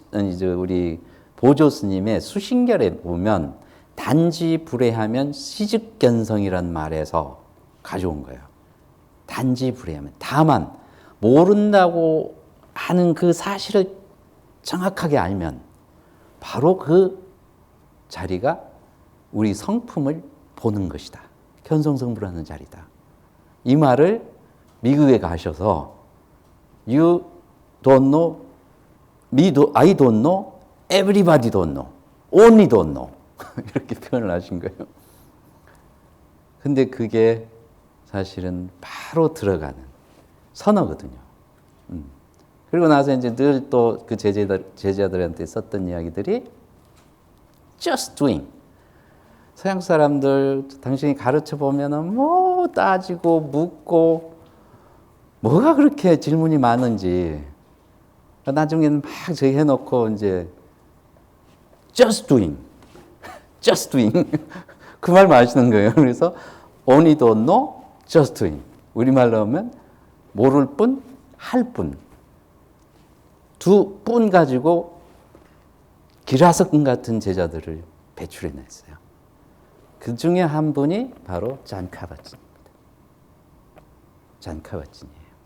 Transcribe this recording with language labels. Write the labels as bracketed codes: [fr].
[ko] 이제 우리 보조 스님의 수신결에 보면 단지 불회하면 시즉견성이란 말에서 가져온 거예요. 단지 불회하면. 다만 모른다고 하는 그 사실을 정확하게 알면 바로 그 자리가 우리 성품을 보는 것이다. 견성성불하는 자리다. 이 말을 미국에 가셔서 [en] You don't know, I don't know, everybody don't know, only don't know [ko] 이렇게 표현을 하신 거예요. 근데 그게 사실은 바로 들어가는 선어거든요. 그리고 나서 이제 늘 또 그 제자들한테 썼던 이야기들이 [en] just doing. [ko] 서양 사람들 당신이 가르쳐 보면은 뭐 따지고 묻고 뭐가 그렇게 질문이 많은지 나중에는 막 저기 해놓고 이제 [en] just doing, just doing [ko] 그 말만 하시는 거예요. 그래서 [en] only don't know, just doing. [ko] 우리말로 하면 모를 뿐, 할 뿐. 두 뿐 가지고 기라석군 같은 제자들을 배출해냈어요. 그 중에 한 분이 바로 잔 카바진입니다. 잔 카바진이에요.